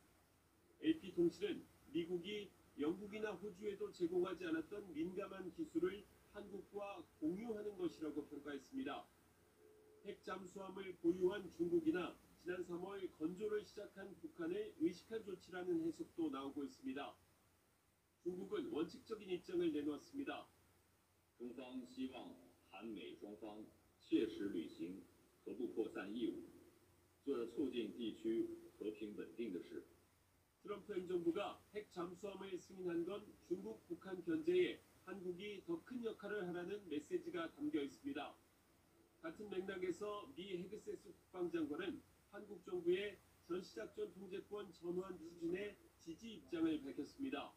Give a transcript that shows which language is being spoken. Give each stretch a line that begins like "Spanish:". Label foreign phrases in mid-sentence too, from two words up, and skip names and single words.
Korean: AP통신은 미국이 영국이나 호주에도 제공하지 않았던 민감한 기술을 한국과 공유하는 것이라고 평가했습니다. 핵 잠수함을 보유한 중국이나 지난 3월 건조를 시작한 북한을 의식한 조치라는 해석도 나오고 있습니다. 중국은 원칙적인 입장을 내놓았습니다.
Chinese: 中方希望韩美双方切实履行核不扩散义务，做促进地区和平稳定的事。
Korean: 트럼프 행정부가 핵 잠수함을 승인한 건 중국 북한 견제에 한국이 더 큰 역할을 하라는 메시지가 담겨 있습니다. 같은 맥락에서 미 헤그세스 국방장관은 한국 정부의 전시작전 통제권 전환 추진에 지지 입장을 밝혔습니다.